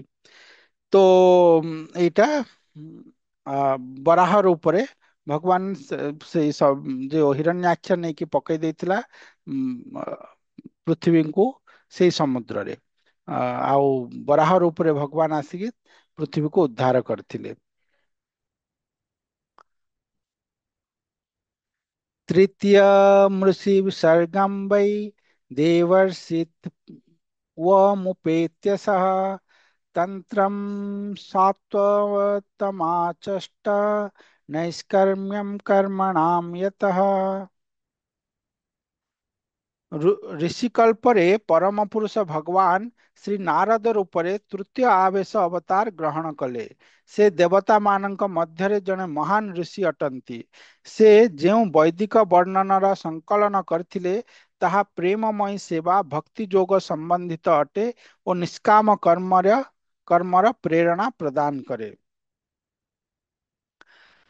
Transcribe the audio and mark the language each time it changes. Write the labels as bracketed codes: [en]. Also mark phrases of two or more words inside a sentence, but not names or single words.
[or] ତ ଏଇଟା ବରାହ ରୂପରେ ଭଗବାନ ସେଇ ଯୋଉ ହିରଣ୍ୟାକ୍ଷ ନେଇକି ପକେଇ ଦେଇଥିଲା ପୃଥିବୀଙ୍କୁ ସେଇ ସମୁଦ୍ରରେ। ଆଉ ବରାହ ରୂପରେ ଭଗବାନ ଆସିକି ପୃଥିବୀକୁ ଉଦ୍ଧାର କରିଥିଲେ। [sa] तृतीय मृषि विसर्गं वै देवर्षि मुपेत्य सह तंत्रम सात्वतमाचष्ट नैष्कर्म्यम कर्मणाम यतः। [or] ଋଷିକଳ୍ପରେ ପରମ ପୁରୁଷ ଭଗବାନ ଶ୍ରୀ ନାରଦ ରୂପରେ ତୃତୀୟ ଆବେଶ ଅବତାର ଗ୍ରହଣ କଲେ। ସେ ଦେବତା ମାନଙ୍କ ମଧ୍ୟରେ ଜଣେ ମହାନ ଋଷି ଅଟନ୍ତି। ସେ ଯେଉଁ ବୈଦିକ ବର୍ଣ୍ଣନାର ସଂକଳନ କରିଥିଲେ, ତାହା ପ୍ରେମମୟୀ ସେବା ଭକ୍ତି ଯୋଗ ସମ୍ବନ୍ଧିତ ଅଟେ ଓ ନିଷ୍କାମ କର୍ମର ପ୍ରେରଣା ପ୍ରଦାନ କରେ।